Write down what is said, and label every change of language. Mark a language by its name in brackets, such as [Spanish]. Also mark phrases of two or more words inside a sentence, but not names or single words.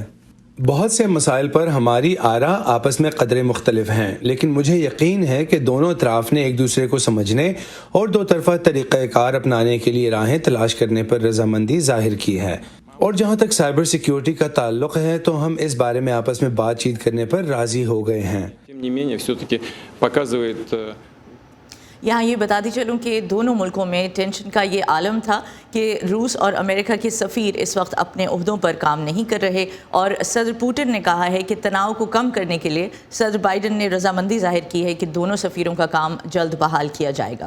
[Urdu] بہت سے مسائل پر ہماری آراء آپس میں قدرے مختلف ہیں، لیکن مجھے یقین ہے کہ دونوں اطراف نے ایک دوسرے کو سمجھنے اور دو طرفہ طریقہ کار اپنانے کے لیے راہیں تلاش کرنے پر رضامندی ظاہر کی ہے۔ اور جہاں تک [English] cyber security [Urdu] کا تعلق ہے تو ہم اس بارے میں آپس میں بات چیت کرنے پر راضی ہو گئے ہیں۔ [Russian] Тем не менее, все-таки показывает. [Urdu] یہاں یہ بتاتی چلوں کہ دونوں ملکوں میں ٹینشن کا یہ عالم تھا کہ روس اور امریکہ کے سفیر اس وقت اپنے عہدوں پر کام نہیں کر رہے، اور صدر پوٹن نے کہا ہے کہ تناؤ کو کم کرنے کے لیے صدر بائیڈن نے رضامندی ظاہر کی ہے کہ دونوں سفیروں کا کام جلد بحال کیا جائے گا۔